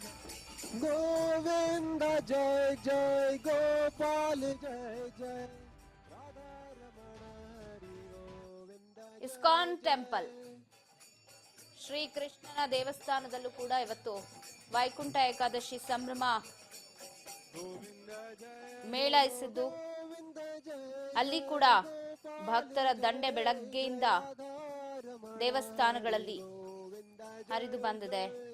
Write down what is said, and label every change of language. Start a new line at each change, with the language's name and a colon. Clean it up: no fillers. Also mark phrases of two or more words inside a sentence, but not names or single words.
Hindi: गोविंद जय जय गोपाल जय जय राधा रमण हरि गोविंद.
Kannada: ಇಸ್ಕಾನ್ ಟೆಂಪಲ್, ಶ್ರೀಕೃಷ್ಣನ ದೇವಸ್ಥಾನದಲ್ಲೂ ಕೂಡ ಇವತ್ತು ವೈಕುಂಠ ಏಕಾದಶಿ ಸಂಭ್ರಮ ಮೇಳೈಸಿದ್ದು, ಅಲ್ಲಿ ಕೂಡ ಭಕ್ತರ ದಂಡೆ ಬೆಳಗ್ಗೆಯಿಂದ ದೇವಸ್ಥಾನಗಳಲ್ಲಿ ಹರಿದು ಬಂದಿದೆ.